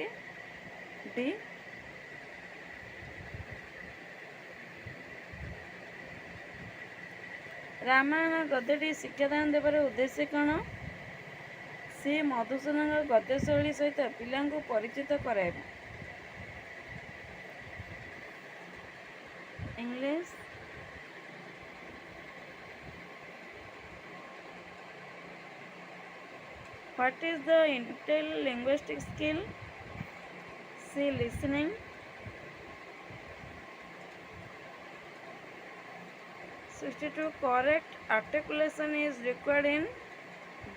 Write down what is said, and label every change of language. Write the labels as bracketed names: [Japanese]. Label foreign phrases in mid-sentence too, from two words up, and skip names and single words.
[Odia] ଡି ରାମାୟଣ ଗଦ୍ୟଟି ଶିକ୍ଷାଦାନ ଦେବାର ଉଦ୍ଦେଶ୍ୟ କ'ଣ? ସି ମଧୁସୂଦନଙ୍କ ଗଦ୍ୟଶୈଳୀ ସହିତ ପିଲାଙ୍କୁ ପରିଚିତ କରାଇବା। ଇଂଲିଶ। [English] What is the interlinguistic skill? C. Listening. Correct articulation is required in B.